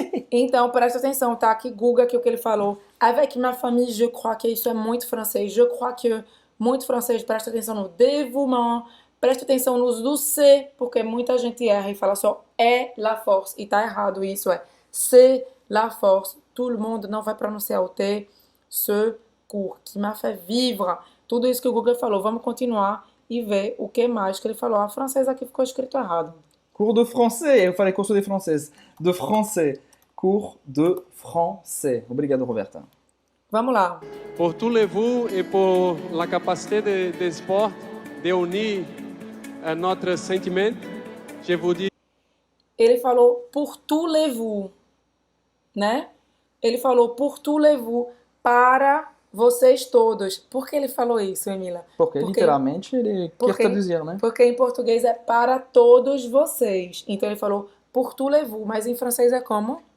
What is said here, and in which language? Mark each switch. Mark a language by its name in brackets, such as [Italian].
[Portuguese] Então, presta atenção, tá? Que Guga, que o que ele falou. [French] Avec ma famille, je crois que [Portuguese] isso é muito francês. [French] Je crois que, [Portuguese] muito francês. Presta atenção no dévouement. Presta atenção nos do C, porque muita gente erra e fala só é [French] la force. [Portuguese] E tá errado isso, [French] c'est la force. Tout le monde [Portuguese] não vai pronunciar o T. [French] Ce cours qui m'a fait vivre. [Portuguese] Tudo isso que o Guga falou. Vamos continuar e ver o que mais que ele falou. A francesa aqui ficou escrito errado. [French] Cours de français. [Portuguese] Eu falei curso de francês. [French] De français. Cours de français. [Portuguese] Obrigado, Roberta. Vamos lá. [French] Por tous les vous et pour la capacité de sport de unir notre sentiment, je vous dis. [Portuguese] Ele falou [French] pour tous les vous, [Portuguese] né? Ele falou [French] pour tous les vous, [Portuguese] para vocês todos. Por que ele falou isso, Emila? Porque literalmente ele quer traduzir, né? Porque em português é para todos vocês. Então ele falou [French] pour tous les vous, [Portuguese] mas em francês é como?